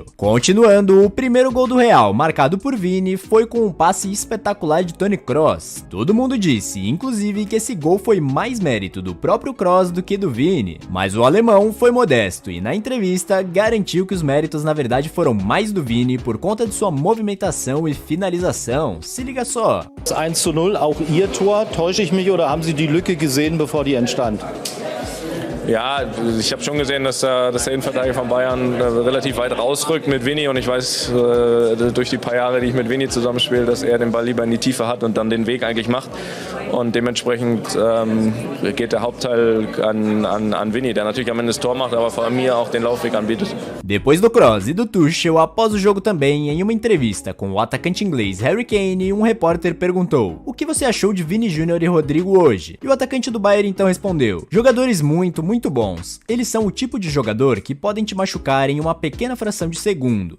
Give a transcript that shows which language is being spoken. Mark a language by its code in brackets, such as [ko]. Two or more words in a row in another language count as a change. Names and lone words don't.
[pt] Continuando, o primeiro gol do Real, marcado por Vini, foi com um passe espetacular de Toni Kroos. Todo mundo disse, inclusive, que esse gol foi mais mérito do próprio Kroos do que do Vini, mas o alemão foi modesto e na entrevista garantiu que os méritos na verdade foram mais do Vini por conta de sua movimentação e finalização. Se liga só. [de] 1:0, auch Ihr Tor. Täusche ich mich oder haben Sie die Lücke gesehen, bevor die entstand? Ja, ich habe schon gesehen, dass der Innenverteidiger von Bayern relativ weit rausrückt mit Vini und ich weiß durch die paar Jahre, die ich mit Vini zusammenspiele, dass er den Ball lieber in die Tiefe hat und dann den Weg eigentlich macht und dementsprechend geht der Hauptteil an Vini, der natürlich am Ende das Tor macht, aber vor mir auch den Laufweg anbietet. [pt] Depois do Kroos e do Tuchel, após o jogo também, em uma entrevista com o atacante inglês Harry Kane, um repórter perguntou: o que você achou de Vini Júnior e Rodrigo hoje? E o atacante do Bayern então respondeu: jogadores muito bons. Eles são o tipo de jogador que podem te machucar em uma pequena fração de segundo.